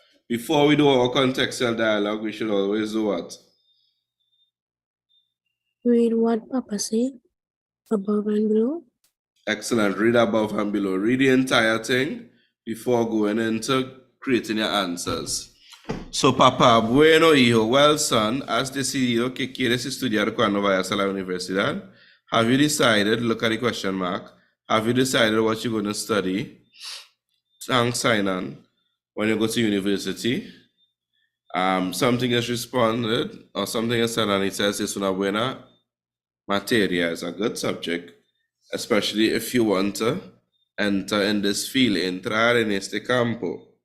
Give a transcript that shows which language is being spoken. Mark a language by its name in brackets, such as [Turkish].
[English] Before we do our contextual dialogue, we should always do what? Read what Papa said above and below. Excellent. Read above and below. Read the entire thing before going into creating your answers. So, [Spanish] papá, bueno, hijo. [English] Well, son, [Spanish] has decidido que quieres estudiar cuando vayas a la universidad? [English] Have you decided, look at the question mark, have you decided what you're going to study? Thanks, Sinan. When you go to university, something is responded or something is said and it says [Spanish] es una buena materia, [English] is a good subject, especially if you want to enter in this field, [Spanish] entrar en este campo.